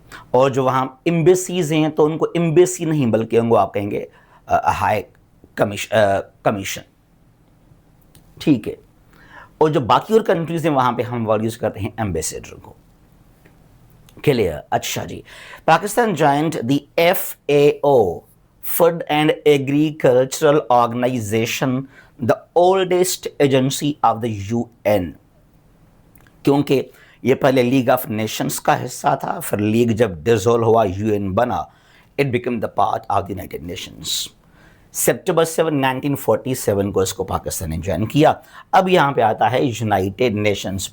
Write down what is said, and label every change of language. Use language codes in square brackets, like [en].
[ur] اور جو وہاں ایمبیسیز ہیں تو ان کو ایمبیسی نہیں بلکہ ان کو آپ کہیں گے ہائی کمیشن، ٹھیک ہے. اور جو باقی اور کنٹریز ہیں وہاں پہ ہم ورڈ یوز کرتے ہیں ایمبیسیڈر کو، کلیئر. اچھا جی. [en] Pakistan joined the F A O, food and agricultural organization, the oldest agency of the U N. [ur] کیونکہ یہ پہلے لیگ آف نیشنز کا حصہ تھا، پھر لیگ جب ڈیزولو ہوا یو این بنا، [en] It became the part of the United Nations. [ur] September 7 1947 کو اس کو پاکستان نے جوائن کیا. اب یہاں پہ آتا ہے یونائٹڈ نیشنز.